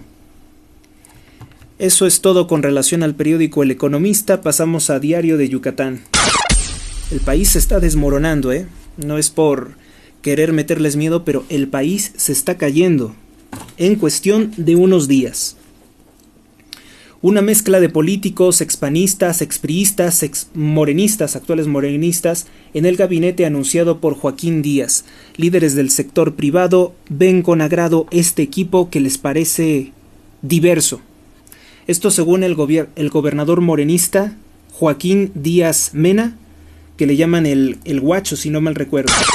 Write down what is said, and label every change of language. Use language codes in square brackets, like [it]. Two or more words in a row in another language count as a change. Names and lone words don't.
[es] Eso es todo con relación al periódico El Economista. Pasamos a Diario de Yucatán. El país se está desmoronando, No es por querer meterles miedo, pero el país se está cayendo en cuestión de unos días. Una mezcla de políticos, expanistas, expriistas, exmorenistas, actuales morenistas, en el gabinete anunciado por Joaquín Díaz. Líderes del sector privado ven con agrado este equipo que les parece diverso. Esto según el gobernador morenista Joaquín Díaz Mena, que le llaman el guacho, si no mal recuerdo.